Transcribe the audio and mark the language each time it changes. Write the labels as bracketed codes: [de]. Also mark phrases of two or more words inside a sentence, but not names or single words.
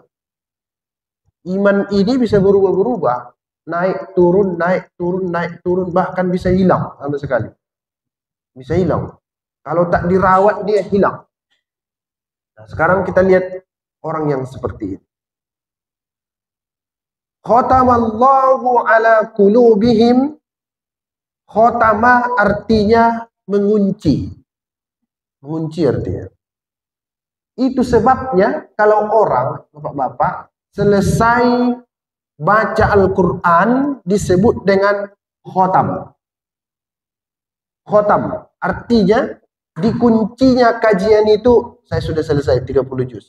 [id] Iman ini bisa berubah-berubah. Naik, turun, naik, turun, naik, turun. Bahkan bisa hilang sama sekali. Bisa hilang. Kalau tak dirawat dia hilang. Nah, sekarang kita lihat orang yang seperti ini. [ar] ختم الله على قلوبهم. [id] Khotama artinya mengunci. Mengunci artinya. Itu sebabnya kalau orang, Bapak-bapak, selesai baca Al-Quran disebut dengan khotam. Khotam artinya dikuncinya kajian itu, saya sudah selesai 30 juz.